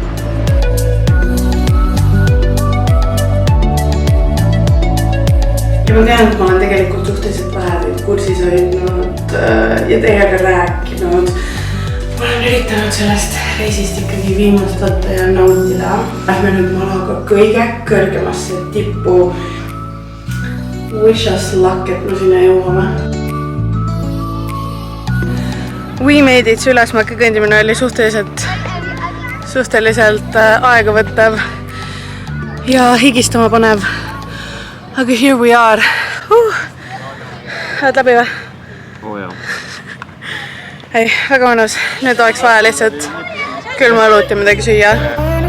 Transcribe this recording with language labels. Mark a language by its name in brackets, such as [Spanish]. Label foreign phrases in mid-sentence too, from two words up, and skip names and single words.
[Estonian] Ja ma tean, et ma olen tegelikult suhteliselt vähe kursis hoidnud ja teiega rääkinud. Ma olen üritanud sellest reisist ikkagi viimast võtta ja nautida. Lähme nüüd Malaga kõige kõrgemasse tippu. [English] Wish us luck, [Estonian] et me sinna jõuame. [English] We made it [Estonian] ülesmäkke kõndimine oli suhteliselt aega võttev ja higistama panev. [English] Aga here we are. [Estonian] Oled läbi või? Jah. Ei, väga mõnus. Nüüd oleks vaja lihtsalt külma õlut ja midagi süüa.